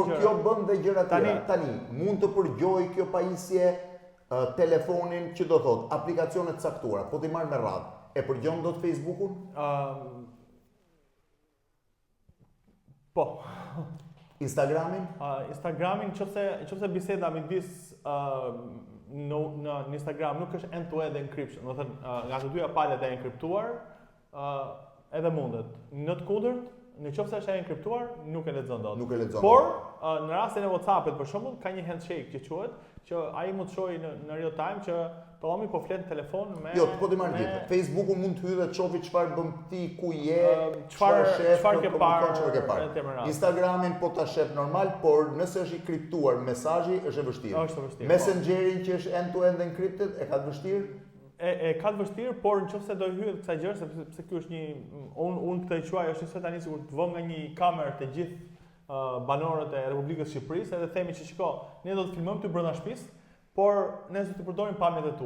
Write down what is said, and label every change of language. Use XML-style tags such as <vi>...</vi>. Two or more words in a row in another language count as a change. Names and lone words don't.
<sq>Por kjo bën dhe gjëra tjera. Tani mund të përgjojë kjo pajisje telefonin, që do thotë aplikacione të caktuara, po ti marr me radhë. E përgjon dot Facebook-un? Po. Instagramin? Instagramin, nëse biseda midis në Instagram nuk është</sq> <en>end-to-end encryption,</en> <sq>do të thënë nga të dyja palët e enkriptuar, edhe mundet. Në të kundërt, nëse është e enkriptuar, nuk e lexon dot. Nuk e lexon. Por në rastin e WhatsApp-it për shembull, ka një handshake që quhet, që ai mund të shohë në</sq> <en>real time</en> <sq>që Tomi po flet në telefon me po ti marr gjithë. Facebooku mund të hyjë dhe të shohë çfarë bën ti, ku je, çfarë ke parë. Instagramin po ta shef normal, por nëse është i kriptuar mesazhi është e vështirë. Është vështirë. Messengerin që është</sq> <en>end-to-end encrypted</en> <sq>e ka të vështirë? E ka të vështirë, por nëse do hyhet kësaj gjë, sepse ky është një unë këtë e quaj është se tani sikur të vëm nga një kamerë të gjithë banorët e Republikës së Shqipërisë, edhe themi që shiko, ne do të filmojmë ty brenda shtëpisë, por ne do të përdorim pamjet e tua.</sq>